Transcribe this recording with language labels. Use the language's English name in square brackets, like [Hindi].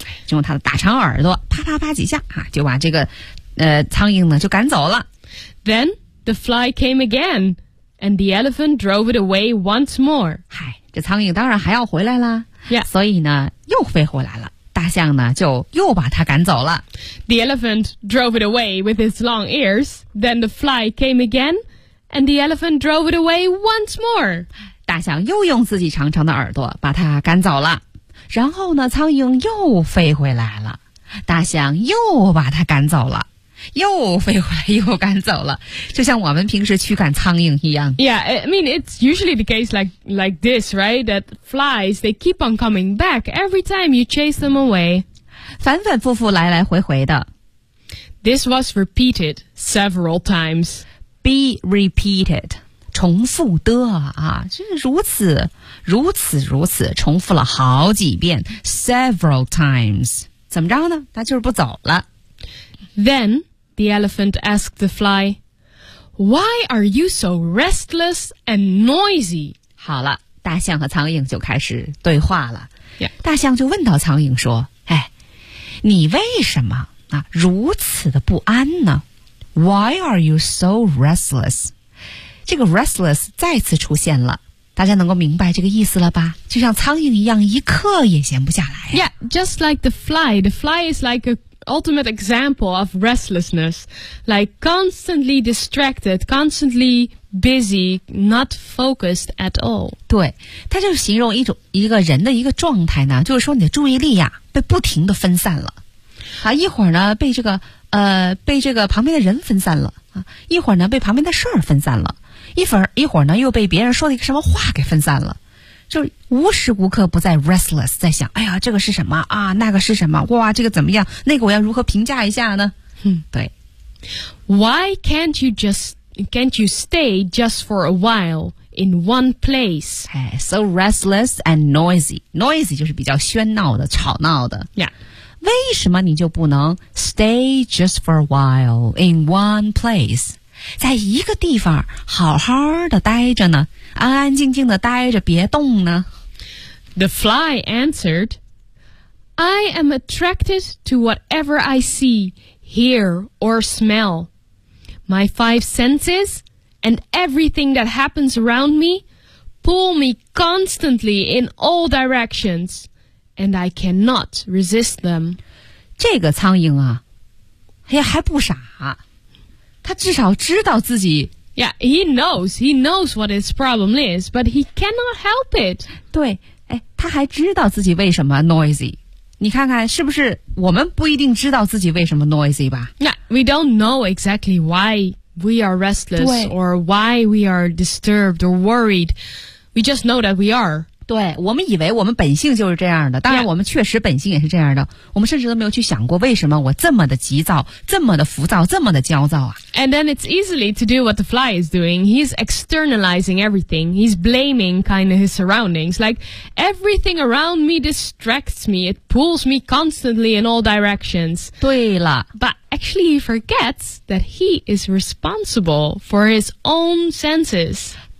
[Chinese] 用它的大长耳朵啪啪啪几下、啊、就把这个苍蝇呢就赶走了。 [English] Then,The fly came again, and the elephant drove it away once more. [Chinese] 嗨，这苍蝇当然还要回来啦。 [English] Yeah. [Chinese] 所以呢，又飞回来了。大象呢，就又把它赶走了。 [English] The elephant drove it away with its long ears. Then the fly came again, and the elephant drove it away once more. [Chinese] 大象又用自己长长的耳朵把它赶走了。然后呢，苍蝇又飞回来了。大象又把它赶走了。又飞回来又赶走了就像我们平时驱赶苍蝇一样 [English] Yeah, I mean, it's usually the case like this, right? That flies, they keep on coming back every time you chase them away [Chinese] 反反复复来来回回的 [English] This was repeated several times Be repeated [Chinese] 重复的啊就是如此如此如此重复了好几遍 [English] Several times [Chinese] 怎么着呢他就是不走了 [English] Then the elephant asked the fly, Why are you so restless and noisy? [Chinese] 好了大象和苍蝇就开始对话了。 [English] Yeah. [Chinese] 大象就问到苍蝇说哎你为什么、啊、如此的不安呢 [English] Why are you so restless? [Chinese] 这个 restless 再次出现了大家能够明白这个意思了吧就像苍蝇一样一刻也闲不下来、啊。 [English] Yeah, just like the fly is like aUltimate example of restlessness, like constantly distracted, constantly busy, not focused at all. [Chinese] 对，它就形容一种一个人的一个状态呢，就是说你的注意力呀、啊、被不停的分散了，啊，一会儿呢被这个旁边的人分散了，啊，一会儿呢被旁边的事儿分散了，一会儿呢又被别人说了一个什么话给分散了。就无时无刻不在 restless 在想哎呀这个是什么啊那个是什么哇这个怎么样那个我要如何评价一下呢、嗯、对 [English] Why can't you just Can't you stay just for a while in one place? Hey, so restless and noisy. Noisy [Chinese] 就是比较喧闹的，吵闹的。 [English] Yeah. [Chinese] 为什么你就不能 [English] stay just for a while in one place? [Chinese] 在一个地方好好的待着呢，安安静静的待着别动呢？ [English] The fly answered, I am attracted to whatever I see, hear or smell. My five senses and everything that happens around me pull me constantly in all directions, and I cannot resist them. [Chinese] 这个苍蝇啊，哎呀，还不傻，他至少知道自己。 [English] Yeah, he knows what his problem is, but he cannot help it. [Chinese] 对，哎，他还知道自己为什么 noisy。你看看是不是我们不一定知道自己为什么 noisy 吧 [English] Yeah, we don't know exactly why we are restless or why we are disturbed or worried. We just know that we are. [Chinese] 对，我们以为我们本性就是这样的，当然我们确实本性也是这样的。我们甚至都没有去想过为什么我这么的急躁，这么的浮躁，这么的焦躁啊。 [English] And then it's easily to do what the fly is doing. He's externalizing everything. He's blaming kind of his surroundings. Like, everything around me distracts me. It pulls me constantly in all directions. [Chinese] 对了。 [English] But actually he forgets that he is responsible for his own senses.